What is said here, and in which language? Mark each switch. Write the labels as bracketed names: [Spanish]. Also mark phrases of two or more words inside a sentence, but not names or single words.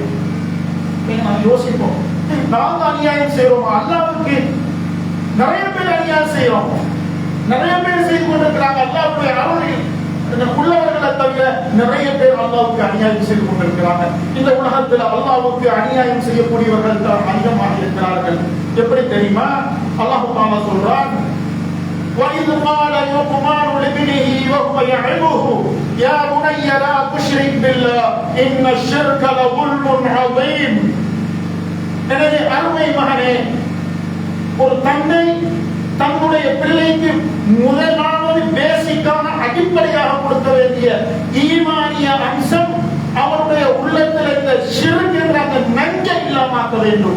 [Tamil] நாம் யோசிப்போம், நாங்க அநியாயம் செய்யறோம், அல்லாஹ்வுக்கு நிறைய பேர் அநியாயம் செய்யறோம், நிறைய பேர் செய்து கொண்டிருக்கிறாங்க. அல்லாஹ்வுடைய அருளில் உள்ளவர்களை தவிர நிறைய பேர் அல்லாஹ்வுக்கு அநியாயம் செய்து கொண்டிருக்கிறாங்க. இந்த உலகத்தில் அல்லாஹ்வுக்கு அநியாயம் செய்யக்கூடியவர்கள் தான் அதிகமாக இருக்கிறார்கள். எப்படி தெரியுமா? [Arabic] الله تعالى [Tamil] சொல்றான், [Arabic] وَإِذْ قَالَ لُقْمَانُ لِابْنِهِ وَهُوَ يَعِظُهُ يَا بُنَيَّ لَا تُشْرِكْ بِاللَّهِ إِنَّ الشِّرْكَ لَظُلْمٌ عَظِيمٌ. [Tamil] எனவே அருமை மகனே, ஒரு தந்தை தன்னுடைய பிள்ளைக்கு முதலாவது பேசிக்கான அடிப்படையாக கொடுக்க வேண்டிய ஈமானிய அம்சம் அவருடைய உள்ளத்தில் இந்த ஷிர்க் என்ற அந்த நஞ்சை இல்லாமாக்க வேண்டும்.